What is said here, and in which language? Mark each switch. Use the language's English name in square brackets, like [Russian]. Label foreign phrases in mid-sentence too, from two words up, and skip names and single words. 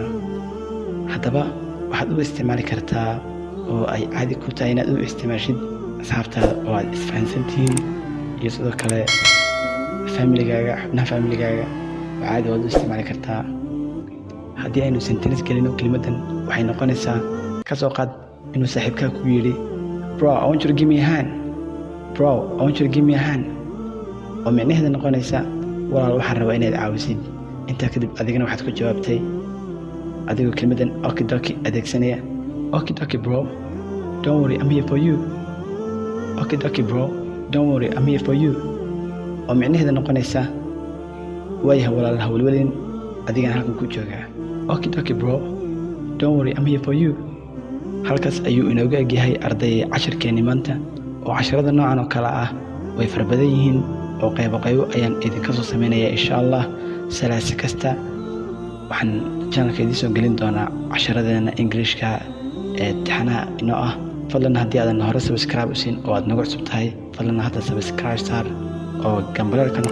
[Somali] haddaba waxaad u isticmaali kartaa oo ay caadi ku tahay inaad u isticmaashid asxaabtaada oo aad isfahansantihiin iyo sidoo kale familigaaga, xubnaha familigaaga oo caadi waad u isticmaali kartaa. haddii aynu sentence gelino kelmaddan waxay noqonaysaa ka soo qaad inuu saaxiibkaa ku yidhi [English] bro I want you to give me a hand, bro I want you to give me a hand, [Somali] oo micnaheeda noqonaysa walaal waxaan rabaa inaad caawisid. intaa kadib adigana waxaad ku jawaabtay adigoo kelmaddan okidoki adeegsanaya [English] Okay, okay, bro. Don't worry, I'm here for you. Okay, okay, bro. Don't worry, I'm here for you. [Somali] oo micnaheeda noqonaysa waayahay walaal hawlwelin adigana halkan ku joogaa. [English] Okay, okay, bro. Don't worry, I'm here for you. [Somali] halkaas ayuu inooga egyahay arday cashirkeenni maanta oo casharada noocan oo kale ah way fara badan yihiin oo qaybo ayaan idinka soo samaynayaa insha allah salaasi kasta waxaan channelka idin soo gelin doonaa casharadeena Englishka ee taxanaha inoo ah fadlan haddii aadan hore subscribe usiin oo aad nagu cusub tahay fadlan hadda subscribe saar oo gambalelkana